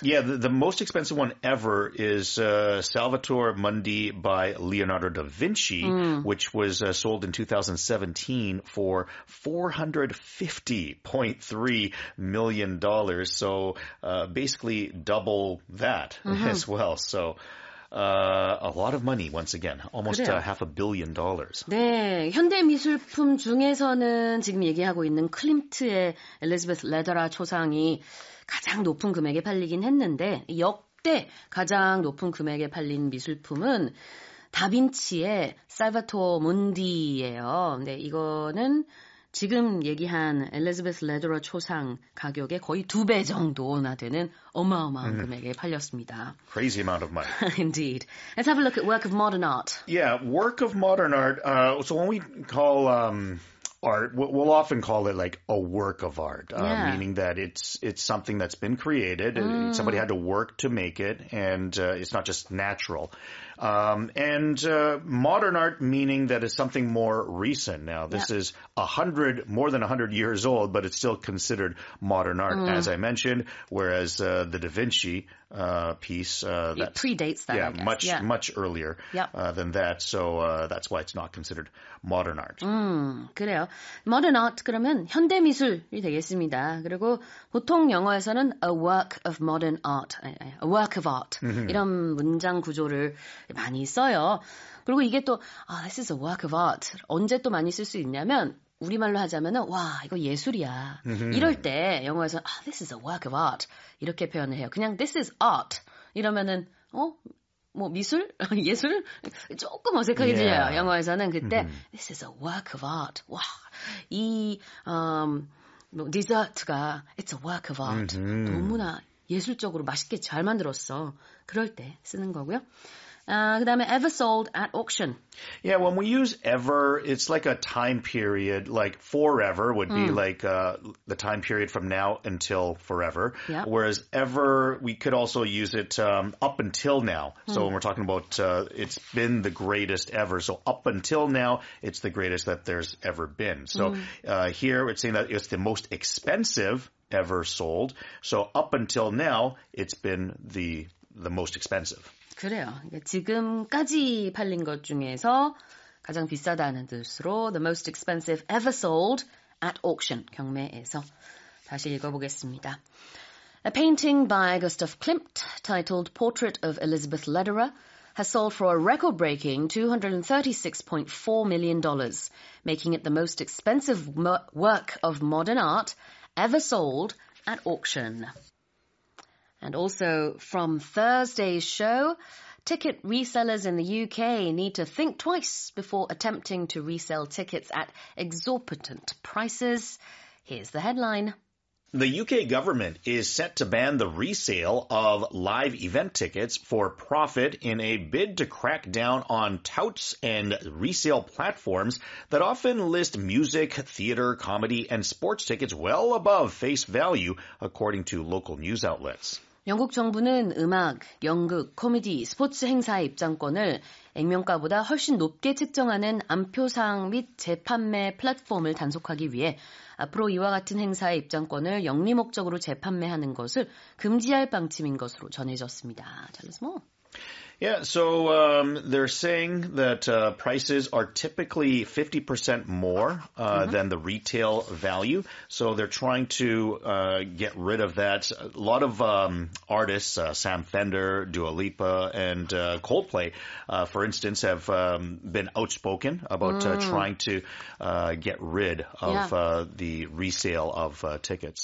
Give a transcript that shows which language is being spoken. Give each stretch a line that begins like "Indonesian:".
English: Yeah, the most expensive one ever is Salvator Mundi by Leonardo da Vinci, which was sold in 2017 for $450.3 million. So basically double that as well. So a lot of money once again, almost $500 million.
Korean: 네, 현대 미술품 중에서는 지금 얘기하고 있는 클림트의 엘리자베스 레더라 초상이 가장 높은 금액에 팔리긴 했는데 역대 가장 높은 금액에 팔린 미술품은 다빈치의 살바토 문디예요. 네, 이거는 지금 얘기한 엘리자베스 레더러 초상 가격의 거의 2배 정도나 되는 어마어마한 금액에 팔렸습니다.
English: Crazy amount of money. Indeed. Let's have a look at work of modern art. Yeah, work of modern art. So when we call art, we'll often call it like a work of art, meaning that it's something that's been created. Somebody had to work to make it, and it's not just natural. And modern art meaning that it's something more recent. Now, this is more than 100 years old, but it's still considered modern art, as I mentioned, whereas the Da Vinci piece it predates that. Yeah, I guess. much earlier than that. So that's why it's not considered modern art.
Korean: 그래요.
English: Modern art
Korean: 그러면 현대 미술이 되겠습니다. 그리고 보통 영어에서는
English: a work of modern art, a work of art
Korean: 이런 문장 구조를 많이 써요. 그리고 이게 또
English: this is a work of art
Korean: 언제 또 많이 쓸 수 있냐면 우리말로 하자면은 와 이거 예술이야. 이럴 때 영어에서
English: this is a work of art
Korean: 이렇게 표현을 해요. 그냥
English: this is art
Korean: 이러면은 뭐 미술? 예술? 조금 어색하게 들려요. 영어에서는 그때
English: this is a work of art.
Korean: 와, 이 디저트가
English: it's a work of art.
Korean: 너무나 예술적으로 맛있게 잘 만들었어. 그럴 때 쓰는 거고요. 그다음에
English: ever sold at auction. Yeah, when we use ever, it's like a time period, like forever would be like the time period from now until forever. Yeah. Whereas ever, we could also use it up until now. So when we're talking about it's been the greatest ever. So up until now, it's the greatest that there's ever been. So here it's saying that it's the most expensive ever sold. So up until now, it's been the most expensive.
Korean: 그래요. 지금까지 팔린 것 중에서 가장 비싸다는 뜻으로
English: the most expensive ever sold at auction
Korean: 경매에서 다시 읽어보겠습니다.
English: A painting by Gustav Klimt titled Portrait of Elizabeth Lederer has sold for a record-breaking $236.4 million, making it the most expensive work of modern art ever sold at auction. And also from Thursday's show, ticket resellers in the UK need to think twice before attempting to resell tickets at exorbitant prices. Here's the headline. The UK government is set to ban the resale of live event tickets for profit in a bid to crack down on touts and resale platforms that often list music, theater, comedy, and sports tickets well above face value, according to local news outlets.
Korean: 영국 정부는 음악, 연극, 코미디, 스포츠 행사의 입장권을 액면가보다 훨씬 높게 책정하는 암표상 및 재판매 플랫폼을 단속하기 위해 앞으로 이와 같은 행사의 입장권을 영리 목적으로 재판매하는 것을 금지할 방침인 것으로 전해졌습니다.
English: Tell us more. Yeah, so they're saying that prices are typically 50% more than the retail value. So they're trying to get rid of that. A lot of artists, Sam Fender, Dua Lipa, and Coldplay, for instance, have been outspoken about trying to get rid of the resale of tickets.